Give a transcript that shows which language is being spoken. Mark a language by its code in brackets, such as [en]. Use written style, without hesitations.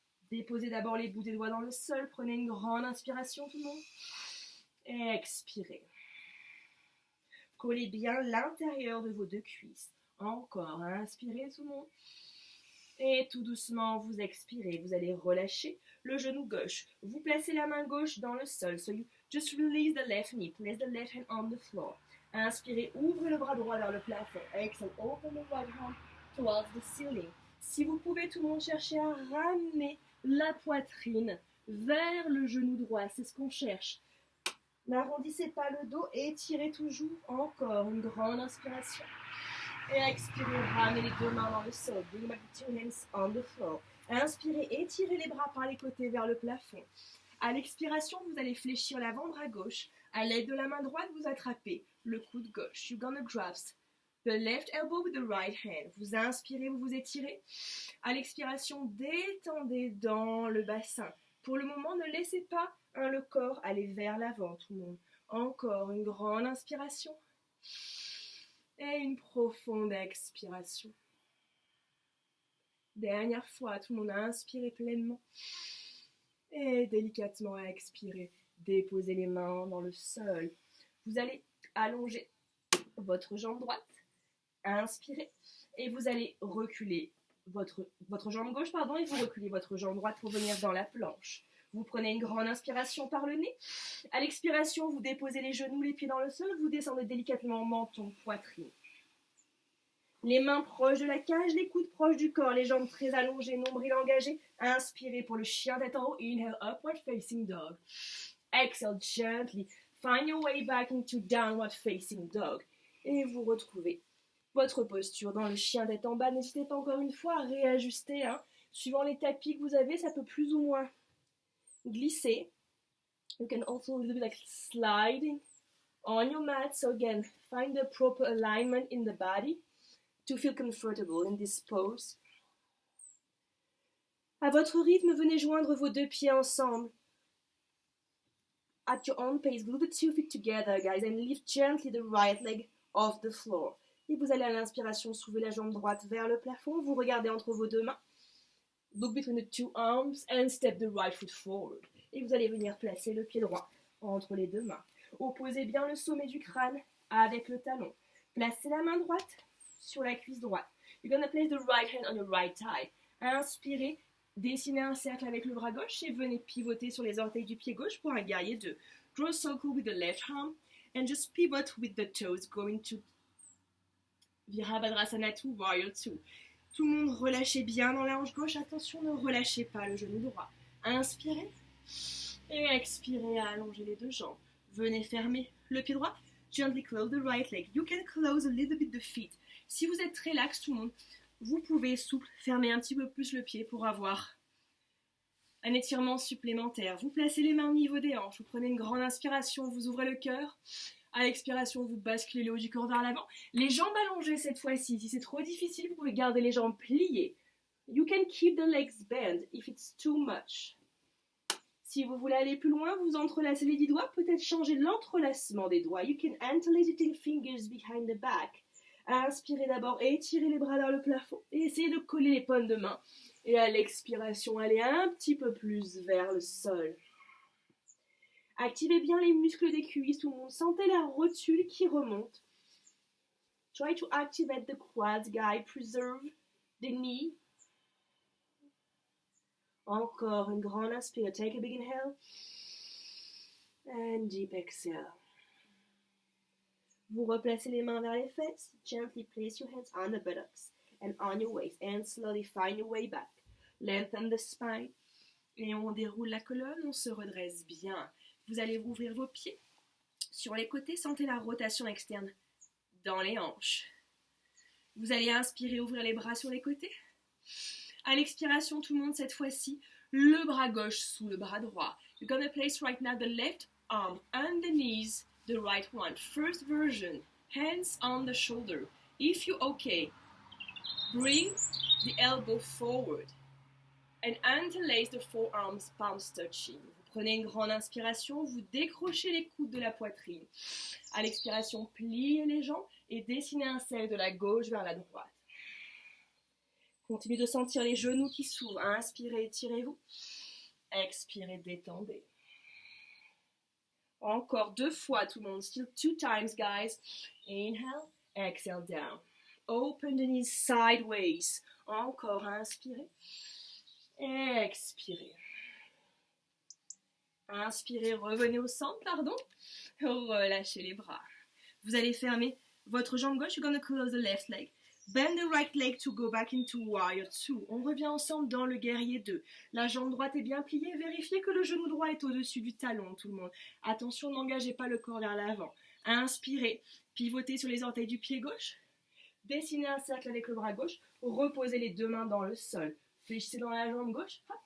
[fr] Déposez d'abord les bouts des doigts dans le sol. Prenez une grande inspiration, tout le monde. Et expirez. Collez bien l'intérieur de vos deux cuisses. Encore, inspirez tout le monde. Et tout doucement, vous expirez. Vous allez relâcher le genou gauche. Vous placez la main gauche dans le sol. [en] So you just release the left knee. Place the left hand on the floor. [fr] Inspirez, ouvrez le bras droit vers le plafond. [en] Exhale, open the right hand towards the ceiling. [fr] Si vous pouvez, tout le monde, chercher à ramener la poitrine vers le genou droit. C'est ce qu'on cherche. N'arrondissez pas le dos et étirez toujours. Encore une grande inspiration. Et expirez, ramenez les deux mains dans le sol. [en] Bring back the 2 hands on the floor. [fr] Inspirez, étirez les bras par les côtés vers le plafond. À l'expiration, vous allez fléchir l'avant-bras gauche. À l'aide de la main droite, vous attrapez le coude gauche. [en] You're gonna grasp the left elbow with the right hand. [fr] Vous inspirez, vous vous étirez. À l'expiration, détendez dans le bassin. Pour le moment, ne laissez pas le corps aller vers l'avant, tout le monde. Encore une grande inspiration. Et une profonde expiration. Dernière fois, tout le monde a inspiré pleinement. Et délicatement expirer. Déposez les mains dans le sol. Vous allez allonger votre jambe droite. Inspirez. Et vous allez reculer votre jambe gauche, et vous reculez votre jambe droite pour venir dans la planche. Vous prenez une grande inspiration par le nez. À l'expiration, vous déposez les genoux, les pieds dans le sol. Vous descendez délicatement menton, poitrine. Les mains proches de la cage, les coudes proches du corps, les jambes très allongées, nombril engagé. Inspirez pour le chien tête en haut. [en] Inhale, upward facing dog. Exhale gently. Find your way back into downward facing dog. [fr] Et vous retrouvez votre posture dans le chien tête en bas. N'hésitez pas encore une fois à réajuster. Suivant les tapis que vous avez, ça peut plus ou moins glisser. [en] You can also a little bit like sliding on your mat. So again, find the proper alignment in the body to feel comfortable in this pose. [fr] À votre rythme, venez joindre vos deux pieds ensemble. [en] At your own pace, glue the 2 feet together, guys, and lift gently the right leg off the floor. [fr] Et vous allez à l'inspiration soulever la jambe droite vers le plafond. Vous regardez entre vos deux mains. [en] Look between the two arms and step the right foot forward. [fr] Et vous allez venir placer le pied droit entre les deux mains. Opposez bien le sommet du crâne avec le talon. Placez la main droite sur la cuisse droite. [en] You're going to place the right hand on your right thigh. [fr] Inspirez, dessinez un cercle avec le bras gauche et venez pivoter sur les orteils du pied gauche pour un guerrier 2. [en] Draw a circle with the left arm and just pivot with the toes going to Virabhadrasana 2, Warrior 2. [fr] Tout le monde relâchez bien dans la hanche gauche. Attention, ne relâchez pas le genou droit. Inspirez et expirez à allonger les deux jambes. Venez fermer le pied droit. [en] Gently close the right leg. You can close a little bit the feet. [fr] Si vous êtes très lax, tout le monde, vous pouvez souple fermer un petit peu plus le pied pour avoir un étirement supplémentaire. Vous placez les mains au niveau des hanches. Vous prenez une grande inspiration. Vous ouvrez le cœur. À l'expiration, vous basculez le haut du corps vers l'avant. Les jambes allongées cette fois-ci. Si c'est trop difficile, vous pouvez garder les jambes pliées. [en] You can keep the legs bent if it's too much. [fr] Si vous voulez aller plus loin, vous entrelacez les 10 doigts. Peut-être changer l'entrelacement des doigts. [en] You can interlace your fingers behind the back. [fr] Inspirez d'abord et étirez les bras vers le plafond. Et essayez de coller les paumes de main. Et à l'expiration, allez un petit peu plus vers le sol. Activez bien les muscles des cuisses, tout le monde. Sentez la rotule qui remonte. [en] Try to activate the quads, guys. Preserve the knee. [fr] Encore une grande inspire. [en] Take a big inhale. And deep exhale. [fr] Vous replacez les mains vers les fesses. [en] Gently place your hands on the buttocks and on your waist. And slowly find your way back. Lengthen the spine. [fr] Et on déroule la colonne, on se redresse bien. Vous allez ouvrir vos pieds sur les côtés, sentez la rotation externe dans les hanches. Vous allez inspirer, ouvrir les bras sur les côtés. À l'expiration, tout le monde, cette fois-ci, le bras gauche sous le bras droit. [en] You're gonna place right now the left arm underneath the right one. First version, hands on the shoulder. If you're okay, bring the elbow forward and interlace the forearms, palms touching. [fr] Prenez une grande inspiration, vous décrochez les coudes de la poitrine. À l'expiration, pliez les jambes et dessinez un cercle de la gauche vers la droite. Continuez de sentir les genoux qui s'ouvrent. Inspirez, étirez-vous. Expirez, détendez. Encore 2 fois, tout le monde. [en] Still 2 times, guys. Inhale, exhale down. Open the knees sideways. [fr] Encore, inspirez. Expirez. Inspirez, revenez au centre, pardon. Relâchez les bras. Vous allez fermer votre jambe gauche. [en] You're going to close the left leg. Bend the right leg to go back into Warrior 2. [fr] On revient ensemble dans le guerrier 2. La jambe droite est bien pliée. Vérifiez que le genou droit est au-dessus du talon, tout le monde. Attention, n'engagez pas le corps vers l'avant. Inspirez, pivotez sur les orteils du pied gauche. Dessinez un cercle avec le bras gauche. Reposez les 2 mains dans le sol. Fléchissez dans la jambe gauche.